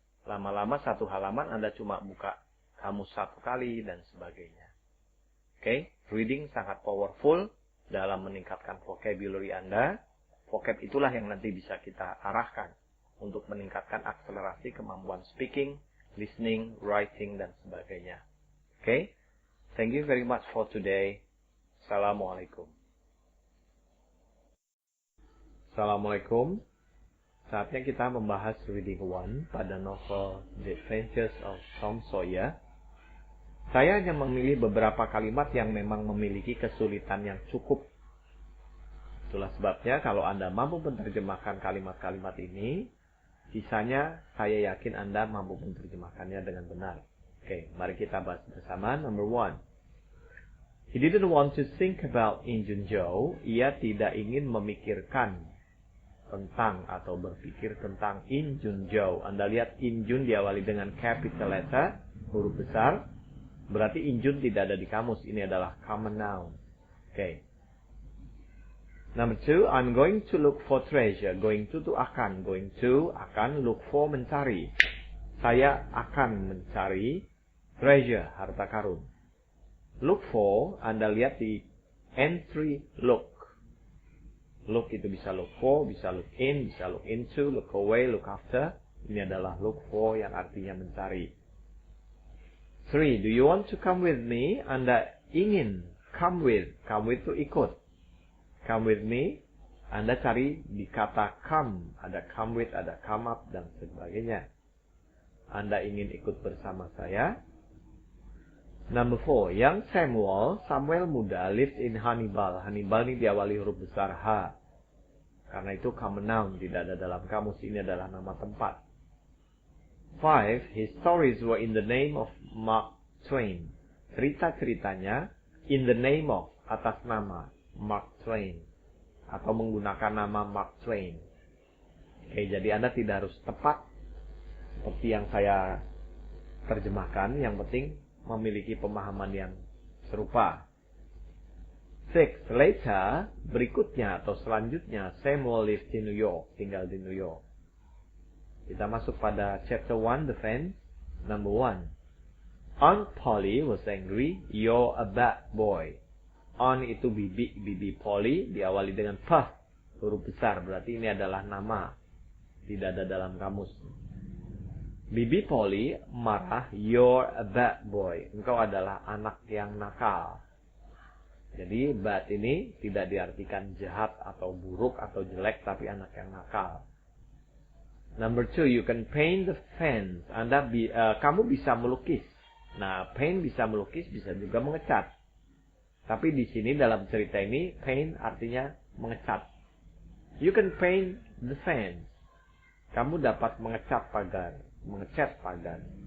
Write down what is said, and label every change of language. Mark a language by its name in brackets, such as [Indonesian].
[Indonesian] Lama-lama satu halaman Anda cuma buka kamus 1 kali, dan sebagainya. Oke, reading sangat powerful dalam meningkatkan vocabulary Anda. Vocab itulah yang nanti bisa kita arahkan untuk meningkatkan akselerasi kemampuan speaking, listening, writing, dan sebagainya. [English] Oke, thank you very much for today. [Arabic] Assalamualaikum. [Indonesian] Assalamualaikum. Saatnya kita membahas reading 1 pada novel The Adventures of Tom Sawyer. Saya hanya memilih beberapa kalimat yang memang memiliki kesulitan yang cukup. Itulah sebabnya kalau Anda mampu menerjemahkan kalimat-kalimat ini, sisanya saya yakin Anda mampu menerjemahkannya dengan benar. Oke, mari kita bahas bersama. Number 1. [English] He didn't want to think about Injun Joe. [Indonesian] Ia tidak ingin memikirkan tentang atau berpikir tentang Injun Joe. Anda lihat Injun diawali dengan capital letter, huruf besar. Berarti Injun tidak ada di kamus. Ini adalah common noun. Oke. [English] Number 2, I'm going to look for treasure. Going to akan. Going to akan, look for mencari. [Indonesian] Saya akan mencari treasure, harta karun. [English] Look for, [Indonesian] Anda lihat di [English] entry look. Look itu bisa look for, bisa look in, bisa look into, look away, look after. [Indonesian] Ini adalah look for yang artinya mencari. 3. [English] Do you want to come with me? Anda ingin come with. Come with [Indonesian] itu ikut. [English] Come with me. [Indonesian] Anda cari di kata come. Ada come with, ada come up, dan sebagainya. Anda ingin ikut bersama saya. [English] Number 4, young Samuel muda, lives in Hannibal. [Indonesian] Hannibal ini diawali huruf besar H. Karena itu common noun, tidak ada dalam kamus. Ini adalah nama tempat. [English] 5, his stories were in the name of Mark Twain. [Indonesian] Cerita-ceritanya [English] in the name of, [Indonesian] atas nama Mark Twain. Atau menggunakan nama Mark Twain. Oke, jadi Anda tidak harus tepat seperti yang saya terjemahkan. Yang penting memiliki pemahaman yang serupa. 6, later, berikutnya atau selanjutnya, [English] Samuel lives in New York, [Indonesian] tinggal di New York. Kita masuk pada chapter 1, defense. [English] Number 1, Aunt Polly was angry, you're a bad boy. [Indonesian] Aunt itu bibi Polly diawali dengan P, huruf besar, berarti ini adalah nama, tidak ada dalam kamus. Bibi Polly marah, [English] you're a bad boy. [Indonesian] Engkau adalah anak yang nakal. Jadi bad ini tidak diartikan jahat atau buruk atau jelek, tapi anak yang nakal. [English] Number 2, you can paint the fence. [Indonesian] Kamu bisa melukis. Nah, paint bisa melukis, bisa juga mengecat. Tapi di sini dalam cerita ini, paint artinya mengecat. [English] You can paint the fence. [Indonesian] Kamu dapat mengecat pagar. Mengecat pagar.